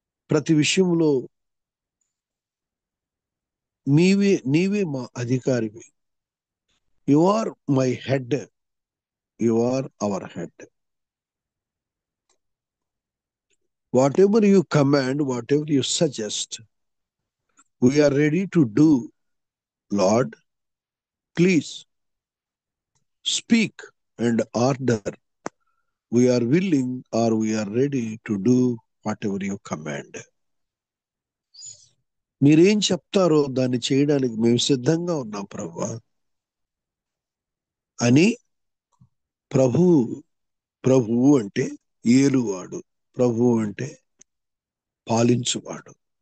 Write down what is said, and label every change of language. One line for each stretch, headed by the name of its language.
Telugu: ప్రతి విషయంలో నీవే మా అధికారివి.
English: You are my head, you are our head. Whatever you command, whatever you suggest, we are ready to do. Lord, please speak and order. We are willing, or we are ready to do whatever you command.
Telugu: మీరేం చెప్తారో దాన్ని చేయడానికి మేము సిద్ధంగా ఉన్నాం ప్రభువా అని. ప్రభువు అంటే ఏలువాడు, ప్రభువు అంటే పాలించువాడు.